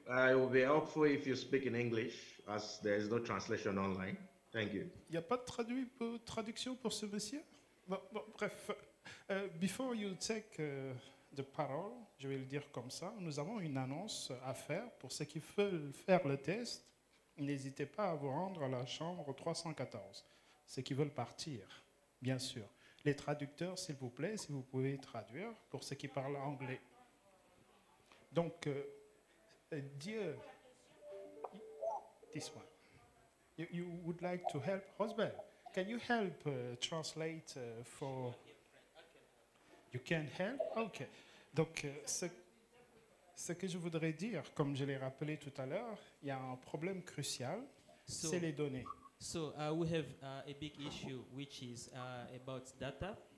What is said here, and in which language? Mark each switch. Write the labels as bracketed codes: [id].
[en] It will be helpful if you speak in English, as there is no translation online. Thank you. [fr] Il n'y a pas de traduction pour ce monsieur? Bon, bref, [en] before you take [fr] de parole, je vais le dire comme ça, nous avons une annonce à faire pour ceux qui veulent faire le test. N'hésitez pas à vous rendre à la chambre 314, ceux qui veulent partir, bien sûr. Les traducteurs, s'il vous plaît, si vous pouvez traduire pour ceux qui parlent anglais. Donc, Dieu, [en] this one. You would like to help Rosebell? Can you help translate for... You can help? OK. [fr] Donc, ce que je voudrais dire, comme je l'ai rappelé tout à l'heure, il y a un problème crucial, c'est les données. [en] So we have a big issue, which is about data.